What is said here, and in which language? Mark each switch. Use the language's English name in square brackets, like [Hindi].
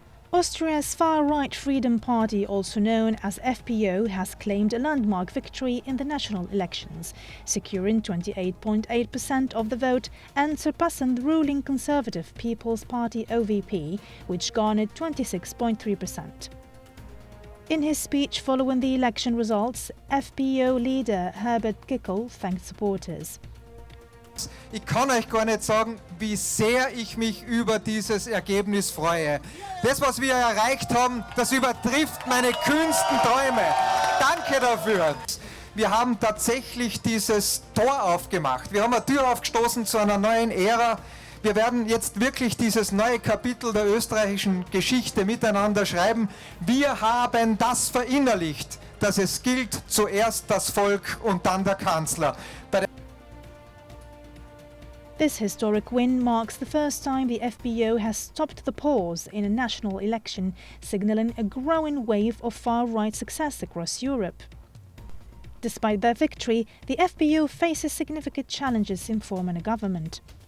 [English] Austria's far-right Freedom Party, also known as FPO, has claimed a landmark victory in the national elections, securing 28.8% of the vote and surpassing the ruling Conservative People's Party OVP, which garnered 26.3%. In his speech following the election results, FPO leader Herbert Kickl thanked supporters. [German] Ich kann euch gar nicht sagen, wie sehr ich mich über dieses Ergebnis freue. Das, was wir erreicht haben, das übertrifft meine kühnsten Träume. Danke dafür. Wir haben tatsächlich dieses Tor aufgemacht. Wir haben eine Tür aufgestoßen zu einer neuen Ära. Wir werden jetzt wirklich dieses neue Kapitel der österreichischen Geschichte miteinander schreiben. Wir haben das verinnerlicht, dass es gilt, zuerst das Volk und dann der Kanzler. [English] This historic win marks the first time the FPO has stopped the pause in a national election, signalling a growing wave of far-right success across Europe. Despite their victory, the FPO faces significant challenges in forming a government.